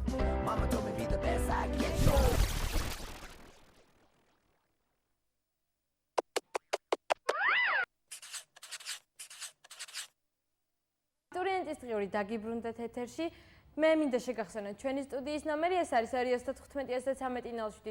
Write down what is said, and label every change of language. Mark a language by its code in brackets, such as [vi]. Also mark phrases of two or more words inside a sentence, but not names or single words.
[en] Mama told me be the best I can. [ka] აბიტურიენტის დღიური დაგიბრუნდეთ ეთერში. მე მინდა შეგახსენოთ ჩვენი სტუდიის ნომერი, ეს არის 295-13-07.